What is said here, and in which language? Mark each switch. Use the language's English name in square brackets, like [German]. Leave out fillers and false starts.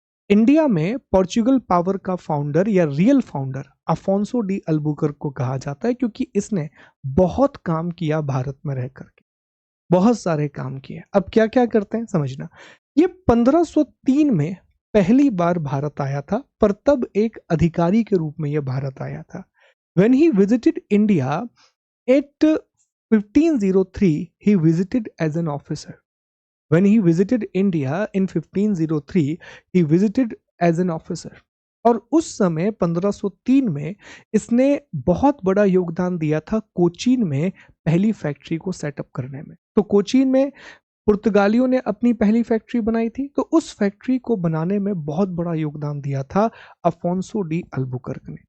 [Hindi] India में Portugal power का founder या real founder Afonso de Albuquerque को कहा जाता है, क्योंकि इसने बहुत काम किया भारत में रह करके, बहुत सारे काम किए। अब क्या क्या करते हैं समझना। ये 1503 में पहली बार भारत आया था, पर तब एक अधिकारी के रूप में यह भारत आया था। [English] When he visited India at 1503, he visited as an officer. When he visited India in 1503, he visited as an officer. [Hindi] और उस समय 1503 में इसने बहुत बड़ा योगदान दिया था कोचीन में पहली फैक्ट्री को सेटअप करने में। तो कोचीन में पुर्तगालियों ने अपनी पहली फैक्ट्री बनाई थी, तो उस फैक्ट्री को बनाने में बहुत बड़ा योगदान दिया था अफोंसो डी अल्बुकर्क ने।